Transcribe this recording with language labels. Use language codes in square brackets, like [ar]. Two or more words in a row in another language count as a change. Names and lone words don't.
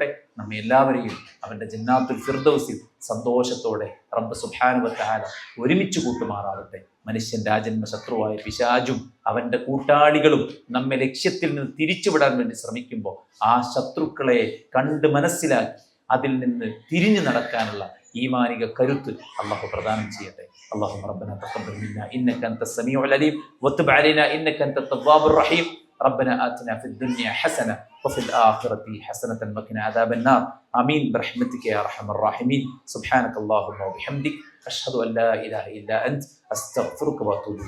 [ml] നമ്മെ എല്ലാവരെയും അവന്റെ ജന്നാത്തുൽ ഫിർദൗസിൽ സന്തോഷത്തോടെ [ar] رب سبحانه وتعالى [ml] ഒരുമിച്ച് കൂട്ടുമാറാവട്ടെ. മനുഷ്യന്റെ ആജന്മ ശത്രുവായ പിശാചും അവന്റെ കൂട്ടാളികളും നമ്മെ ലക്ഷ്യത്തിൽ നിന്ന് തിരിച്ചുവിടാൻ വേണ്ടി ശ്രമിക്കുമ്പോൾ ആ ശത്രുക്കളെ കണ്ട് മനസ്സിലാക്കി അതിൽ നിന്ന് തിരിഞ്ഞു നടക്കാനുള്ള ഈമാനിക കരുത്ത് അള്ളാഹു പ്രദാനം ചെയ്യട്ടെ. [ar] اللهم ربنا تقبل منا إنك أنت السميع العليم وتب علينا إنك أنت التواب الرحيم. ربنا آتنا في الدنيا حسنة وفي الآخرة حسنة وقنا عذاب النار. آمين برحمتك يا أرحم الراحمين. سبحانك اللهم وبحمدك أشهد أن لا إله إلا أنت أستغفرك وأتوب إليك.